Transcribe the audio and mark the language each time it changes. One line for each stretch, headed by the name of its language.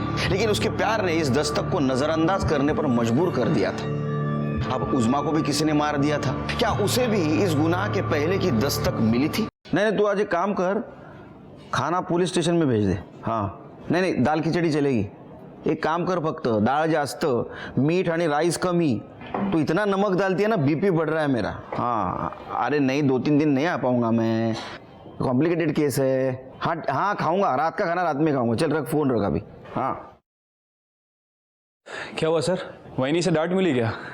Hindi: लेकिन उसके प्यार ने इस दस्तक को नजरअंदाज करने पर मजबूर कर दिया था. अब उज़्मा को भी किसी ने मार दिया था. क्या उसे भी इस गुनाह के पहले की दस्तक मिली थी? नहीं, तू आज एक काम कर, खाना पुलिस स्टेशन में भेज दे. हाँ, नहीं, दाल खिचड़ी चलेगी.
Marathi: एक काम कर, फक्त डाळ जास्त, मीठ आणि राईस कमी.
Hindi: तो इतना नमक डालती है ना, बीपी बढ़ रहा है मेरा. हाँ, अरे नहीं, 2-3 दिन नहीं आ पाऊंगा मैं, कॉम्प्लिकेटेड केस है. हाँ, खाऊंगा, रात का खाना रात में खाऊंगा. चल रख, फोन रख अभी. हाँ. क्या हुआ सर, वहीं से डांट मिली क्या?